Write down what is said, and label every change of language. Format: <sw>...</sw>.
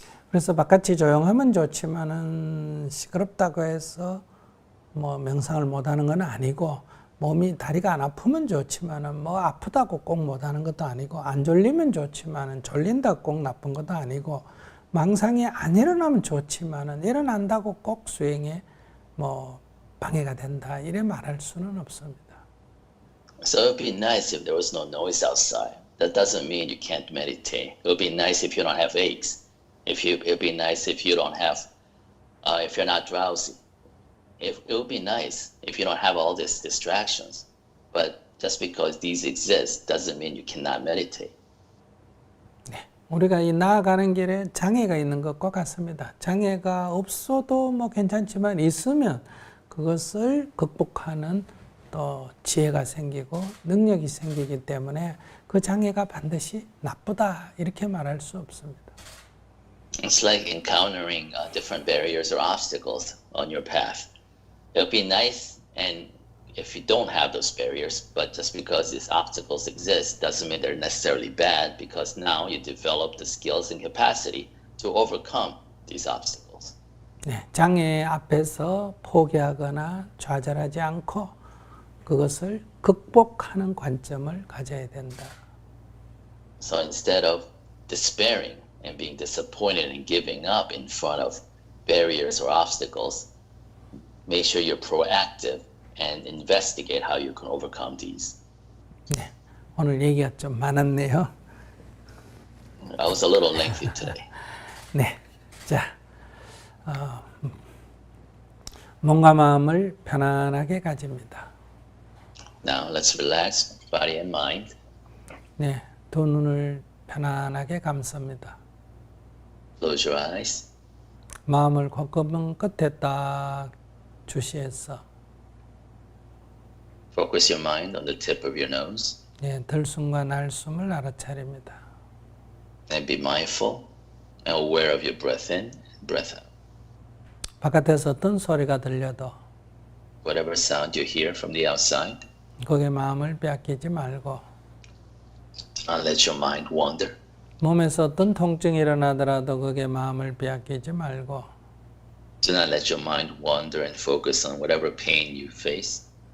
<ko>그래서 바깥이 조용하면 좋지만은 시끄럽다고 해서 뭐 명상을 못하는 건 아니고, 몸이 다리가 안 아프면 좋지만은 뭐 아프다고 꼭 못하는 것도 아니고, 안 졸리면 좋지만은 졸린다고 꼭 나쁜 것도 아니고, 망상이 안 일어나면 좋지만은 일어난다고 꼭 수행에 뭐 방해가 된다 이래 말할 수는 없습니다.</ko> <en>So it would be nice if there was no noise outside. That doesn't mean you can't meditate. It would be nice if you don't have aches. It would be nice if you don't have, if you're not drowsy. It would be nice if you don't have all these distractions. But just because these exist doesn't mean you cannot meditate.</en> <ko>네, 우리가 이 나아가는 길에 장애가 있는 것과 같습니다. 장애가 없어도 뭐 괜찮지만 있으면 그것을 극복하는 또 지혜가 생기고 능력이 생기기 때문에 그 장애가 반드시 나쁘다 이렇게 말할 수 없습니다.</ko> <en>It's like encountering different barriers or obstacles on your path. It would be nice, and if you don't have those barriers, but just because these obstacles exist doesn't mean they're necessarily bad, because now you develop the skills and capacity to overcome these obstacles.</en> <ko>네, 장애 앞에서 포기하거나 좌절하지 않고 그것을 극복하는 관점을 가져야 된다.</ko> <en>So instead of despairing and being disappointed and giving up in front of barriers or obstacles, make sure you're proactive and investigate how you can overcome these.</en> <ko>네, 오늘 얘기가 좀 많았네요.</ko> <en>I was a little lengthy today.</en> <ko>네, 자, 몸과 마음을 편안하게 가집니다.</ko> <en>Now let's relax body and mind.</en> <ko>네, 두 눈을 편안하게 감습니다.</ko> <en>Close your eyes.</en> <ko>마음을 콧구멍 끝에 딱 주시해서</ko> <en>Focus your mind on the tip of your nose</en> <ko>네, 들숨과 날숨을 알아차립니다.</ko> <en>and be mindful and aware of your breath in and breath out.</en> <ko>바깥에서 어떤 소리가 들려도</ko> <en>Whatever sound you hear from the outside,</en> <ko>거기에 마음을 빼앗기지 말고,</ko> <en>do not let your mind wander.</en> <ko>몸에서 어떤 통증이 일어나더라도 거기에 마음을 빼앗기지 말고,</ko> <en>Do not let your mind wander and focus on whatever pain you face.</en>